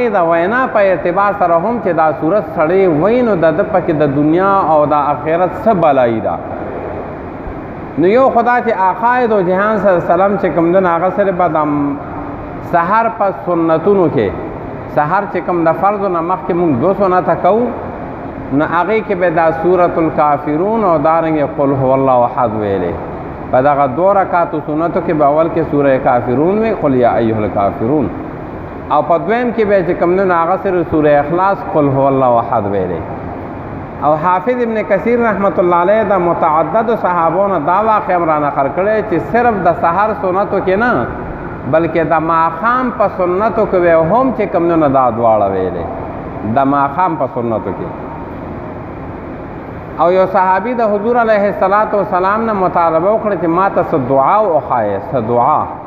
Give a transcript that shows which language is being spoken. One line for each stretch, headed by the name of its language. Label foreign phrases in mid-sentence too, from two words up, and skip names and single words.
Pashto: د وینا په اعتبار سره هم چې دا صورت سړی وایي نو د ده پکې د دنیا او د آخرت څه بلایي ده نو یو خدا چې عقاید و جهان
Arabic: صلی الله علیه وسلم
Pashto: چې کوم دی هغه سره به د سحر په سنتونو کې سحر چې کوم د فرضو نه مخکې مونږ 2 سنته کوو نو هغې کې به دا سورة الکافرون او دارنګې
Arabic: قل هو الله احد
Pashto: ویلې په دغه 2 رکعاتو سنتو کې به اول کې سوره کافرون وي
Arabic: قل یا ایها الکافرون
Pashto: او په دویم کې به چې کوم دی هغه سره سوره اخلاص
Arabic: قل هو الله احد
Pashto: ویلې او حافظ ابن کثیر
Arabic: رحمت الله علیه
Pashto: د متعدد صحابونو دا واقع را نقل کړي چې صرف د سحر سنتو کې نه بلکې د ماښام په سنتو کې هم چې کوم نه دا دواړه ویلې د ماښام په سنتو کې. او یو صحابي د حضور
Arabic: علیه السلام
Pashto: نه مطالبه وکړه چې ما ته څه دعا وښایه، څه دعا.